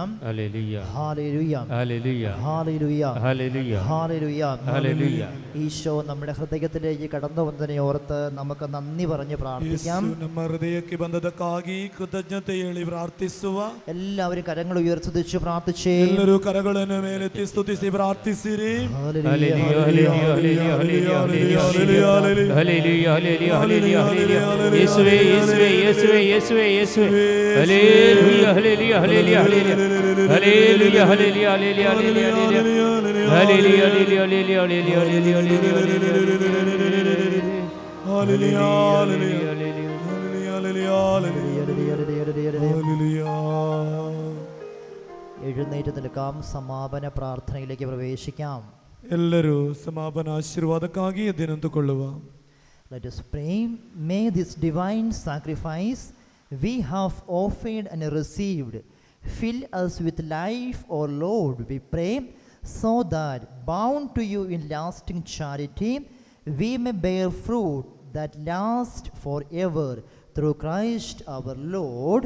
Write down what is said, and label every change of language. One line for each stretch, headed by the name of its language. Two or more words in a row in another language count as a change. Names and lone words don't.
English: Hallelujah. Hallelujah. Hallelujah. Hallelujah. Hallelujah. Hallelujah. Hallelujah.
Malayalam: ഈശോ നമ്മുടെ ഹൃദയത്തിലേക്ക് കടന്നു വന്നതിനെ ഓർത്ത് നമുക്ക് നന്ദി പറഞ്ഞ് പ്രാർത്ഥിക്കാം.
Kannada: ಯೇಸು ನಮ್ಮ ಹೃದಯಕ್ಕೆ ಬಂದದಕ್ಕಾಗಿ ಕೃತಜ್ಞತೆ ಹೇಳಿ ಪ್ರಾರ್ಥಿಸುವ.
Malayalam: എല്ലാവരും കരങ്ങൾ ഉയർത്തിച്ചു പ്രാർത്ഥിച്ചേ.
Kannada: ಎಲ್ಲರೂ ಕರಗಳನ್ನು ಮೇಲೆತ್ತಿ ಸ್ತುತಿಸಿ ಪ್ರಾರ್ಥಿಸಿರಿ.
English: Hallelujah. Hallelujah. Hallelujah. Hallelujah. Hallelujah. Hallelujah. Hallelujah. Yeshuve, Yeshuve, Yeshuve, Yeshuve, Yeshuve. Hallelujah. Hallelujah. Hallelujah. Hallelujah. Hallelujah. Hallelujah. Hallelujah. Hallelujah. Hallelujah. Hallelujah.
Malayalam: എഴുന്നേറ്റ് നിൽക്കാം. സമാപന പ്രാർത്ഥനയിലേക്ക് പ്രവേശിക്കാം.
Kannada: ಎಲ್ಲರೂ ಸಮಾಪನ ಆಶೀರ್ವಾದಕ್ಕಾಗಿ ಎದ್ದೆನಿಂತುಕೊಳ್ಳುವ.
English: Let us pray. May this divine sacrifice we have offered and received fill us with life, O Lord, we pray, so that bound to you in lasting charity we may bear fruit that last forever through Christ our Lord.